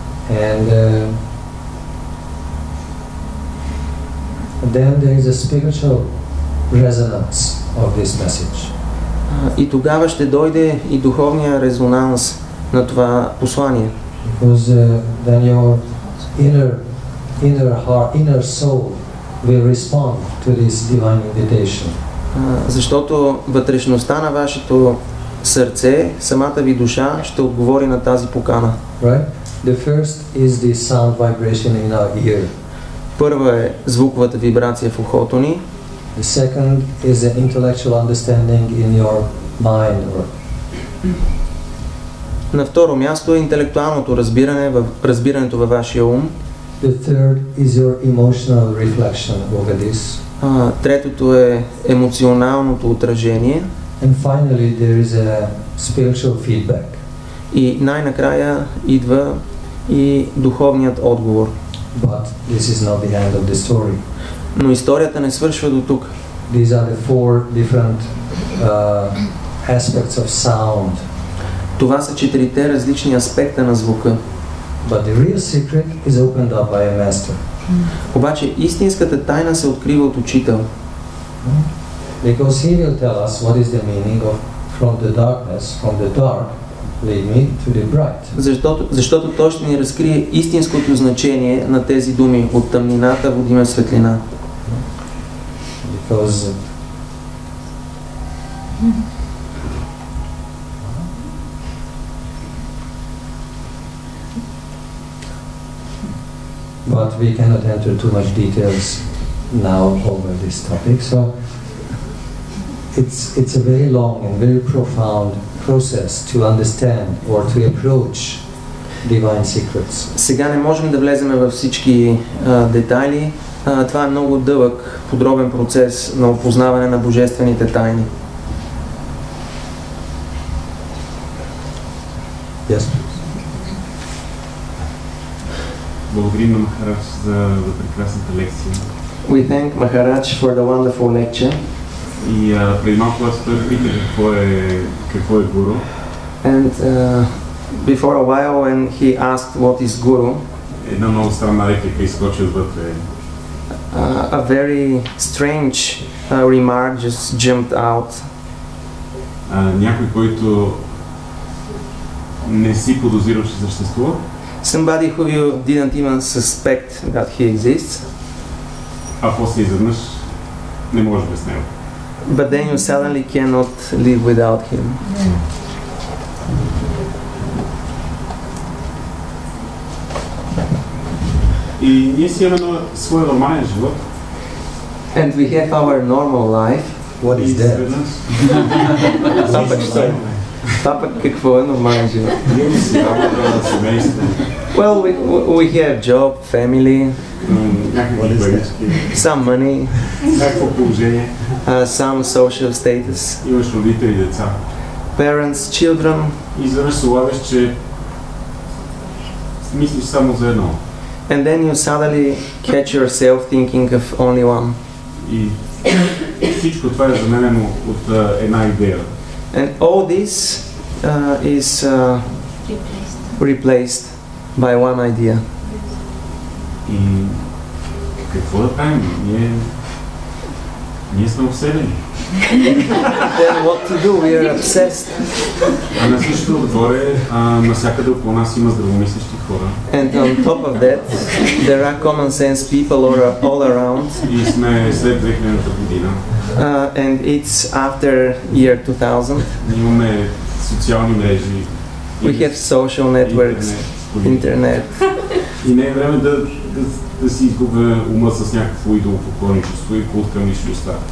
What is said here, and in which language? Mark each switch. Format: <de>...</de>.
<en>And then there is a spiritual resonance of this message.</en> <bg>И тогава ще дойде и духовния резонанс на това послание.</bg> <en>Because then your inner soul will respond to this divine invitation.</en> <bg>Защото вътрешността на вашето сърце, самата ви душа ще отговори на тази покана.</bg> <en>Right? The first is the sound vibration in our ear.</en> <bg>Първа е звуковата вибрация в ухото ни.</bg> <en>The second is the intellectual understanding in your mind.</en> <bg>На второ място е интелектуалното разбирането във вашия ум.</bg> <en>The third is your emotional reflection over this.</en> <bg>Третото е емоционалното отражение.</bg> <en>And finally there is a spiritual feedback.</en> <bg>И най-накрая идва и духовният отговор.</bg> <en>But this is not the end of the story.</en> <bg>Но историята не свършва до тук.</bg> <en>These are the four different aspects of sound.</en> <bg>Това са четирите различни аспекта на звука.</bg> <en>But the real secret is opened up by a master.</en> <bg>Обаче истинската тайна се открива от учител.</bg> <en>Because he will tell us what is the meaning of from the dark lead me to the bright.</en> <bg>Защото той ще ни разкрие истинското значение на тези думи: от тъмнината води ме светлина.</bg> <en>Because but we cannot enter too much details now over this topic. So it's a very long and very profound process to understand or to approach divine secrets.</en> <bg>Сега не можем да влезем във всички детайли. Това е много дълъг, подробен процес на опознаване на божествените тайни.</bg> <en>Yes.</en> <bg>Благодарим на Махарадж за прекрасната лекция.</bg> <en>We thank Maharaj for the wonderful lecture.</en> <bg>И преди малко аз той пита какво е гуру.</bg> <en>And before a while when he asked what is guru,</en> <bg>Една много странна реплика изскочи отвътре.</bg> <en>A very strange remark just jumped out.</en> <bg>Някой, който не си подозирал, че съществува.</bg> <en>Somebody who you didn't even suspect that he exists.</en> <bg>А после изведнъж не може без него.</bg> <en>But then you suddenly cannot live without him.</en> <bg>И ние си имаме своя нормален живот.</bg> <en>And we have our normal life. What is that?</en> <bg>Това пък какво е нормален живот? Ние ли си работа, семейство,</bg> <en>Well, we have job, family,</en> <bg>някакви парички,</bg> <en>some money,</en> <bg>някакво положение,</bg> <en>some social status,</en> <bg>имаш родители, деца.</bg> <en>parents, children,</en> <bg>И изведнъж се улавяш, че мислиш само за едно.</bg> <en>and then you suddenly catch yourself thinking of only one.</en> <bg>И всичко това е заменено от една идея.</bg> <en>And all this is replaced by one idea.</en> <bg>И какво да правим? Ние сме обсебени.</bg> <en>Then what to do? We are obsessed.</en> <bg>А на всичкото отгоре, навсякъде около нас има здравомислещи хора.</bg> <en>And on top of that, there are common sense people all around.</en> <bg>И сме след 2000-та година.</bg> <en>And it's after year 2000.</en> <bg>Имаме социални мрежи.</bg> <en>We have social networks, internet.</en> <bg>И не е време да си изгубя ума с някакво идолопоклонничество и култ към личността.</bg>